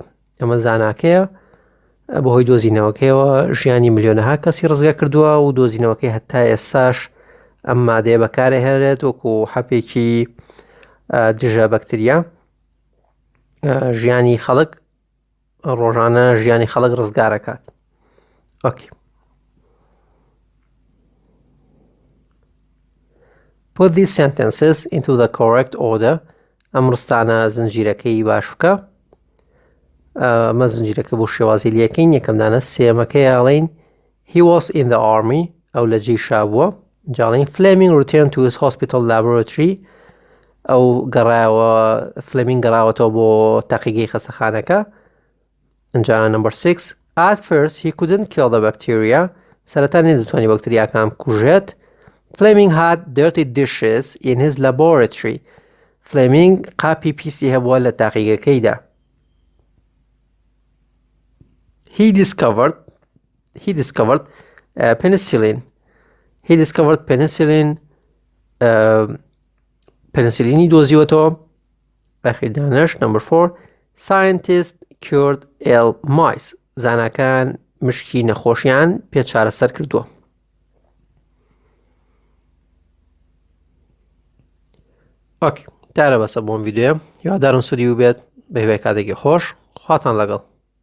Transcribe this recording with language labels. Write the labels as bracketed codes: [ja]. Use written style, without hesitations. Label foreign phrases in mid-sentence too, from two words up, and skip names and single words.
[ckb] ئەمە زاناکەیە بەهۆی دۆزینەوەکەیەوە ژیانی ملیۆنەها کەسی ڕزگار کردووە و دۆزینەوەکەی هەتا ئێستاش ئەم مادەیە بەکارهێنرێت وەکو حەپێکی دژە بەکتریا ژیانی خەڵک ڕۆژانە ژیانی خەڵک ڕزگارەکات. [en] Okay. Put these sentences into the correct order. [ckb] ئەم ڕستانە زنجیرەکەی باش بکە. ئەمە زنجیرەکە بۆ شێوازی لەکەین. یەکەمدانە سێمەکەی ئاڵێن [en] he was in the army [ckb] ئەو لە جێیشا بووە. جاڵین [en] Fleming returned to his hospital laboratory [ckb] ئەو گەڕایەوە Fleming گەڕاوەتەوە بۆ تاقیگەی خەستەخانەکە. اینجا number 6 at first he couldn't kill the bacteria سەرەتا نەدەتوانی بەکتریاکان بکوژێت. [en] Fleming had dirty dishes in his laboratory. [ckb] Fleming قاپی پیسی هەبووە لە تاقیگەکەیدا. [en] He discovered penicillin. He discovered penicillin. [ckb] Penicillini دۆزیوەتەوە. ئاخیر دانش [en] number 4 scientists cured ill mice. [ckb] زاناکان مشکی نەخۆشیان پێ چارەسەر کردووە. ئۆکێ. دارە بەسە بۆم ڤیدیۆیە. هیوادارم سودی بێت بە هیوای کاتێکی خۆش. خواتان لەگەڵ.